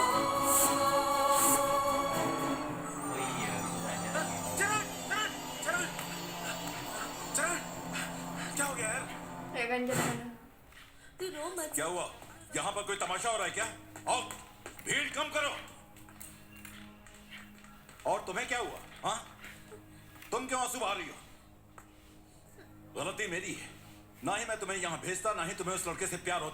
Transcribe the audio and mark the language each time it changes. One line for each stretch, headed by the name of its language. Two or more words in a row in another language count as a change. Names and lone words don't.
Hindi: चरण, चरण, चरण, चरण, क्या हो गया यार?
Indonesian: ya kan jangan.
Hindi: तू रो मत। क्या हुआ? यहाँ पर कोई तमाशा हो रहा है क्या? और भीड़ कम करो। और तुम्हें क्या हुआ? हाँ? तुम क्यों आंसू बहा रही हो? गलती मेरी है। ना ही मैं तुम्हें यहाँ भेजता, ना ही तुम्हें उस लड़के से प्यार होता।